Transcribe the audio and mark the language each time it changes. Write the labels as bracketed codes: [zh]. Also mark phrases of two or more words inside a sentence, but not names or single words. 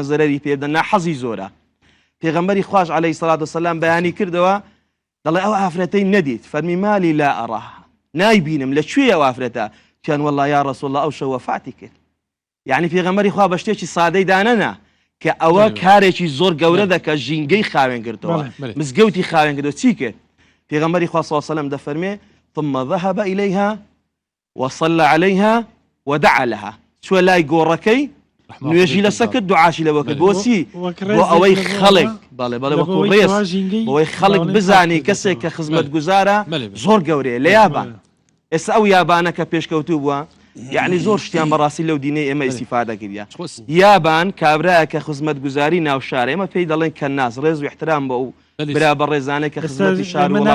[ckb] زەرەری پێ بدەن ناحەزی زۆرە پێغەمبەری خوش [ar] عەلەیهی سەلاتو وسەلام [ckb] بەیانی کردەوە دەڵێ ئەو ئافرەتەی نەدیت فەرمی [ar] مالی لا ئەڕاها [ckb] نایبینم لەکوێ ئەو ئافرەتە پیان وەڵڵا [ar] یا ڕەسوڵ الله [ckb] ئەو شەو وەفاتی کرد یعنی پێغەمبەری خوا بە شتێکی سادەی دانەنا کە ئەوە کارێکی زۆر گەورە دەکە ژینگەی خاوێن کردەوە مزگەوتی خاوێن کردەوە چی کرد پێغەمبەری خوا [ar] صلی الله علیه وسلم [ckb] دەفەرمێ [ar] ثم ذهب إليها وصلى عليها ودعا لها [ckb] شو لاي گۆڕەکەی نوێژی لەسەر کرد دوعاشی لەوە کرد بۆچی بۆ ئەوەی خەڵک بەڵێ بەڵێ وەکو ڕێز بۆەوەی خەڵک بزانی کەسێک کە خزمەتگوزارە زۆر گەورەیە لە یابان ئێستا ئەو یابانە کە پێشکەوتوو بووە یعنی زۆر شتیان بەڕاستی لەو دینەی ئێمە ئیستیفادە کردیا یابان کابرایە کە خزمەتگوزاری ناو شارە ئێمە پێی دەڵێن کەناس ڕێز و احترام بە ئەو برا بە ڕێزانەی کە خزمەتی شار